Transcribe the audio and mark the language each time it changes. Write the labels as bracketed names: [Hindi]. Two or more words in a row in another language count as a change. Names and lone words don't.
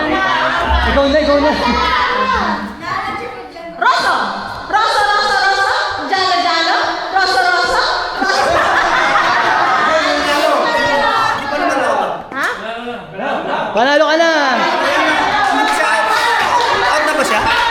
[Filipino] Ikaw na. [Italian] Rosso! Rosso, rosso, rosso! Jalo, jalo! Rosso, rosso! Ha? [Filipino] Panalo ka na! Out na ba siya?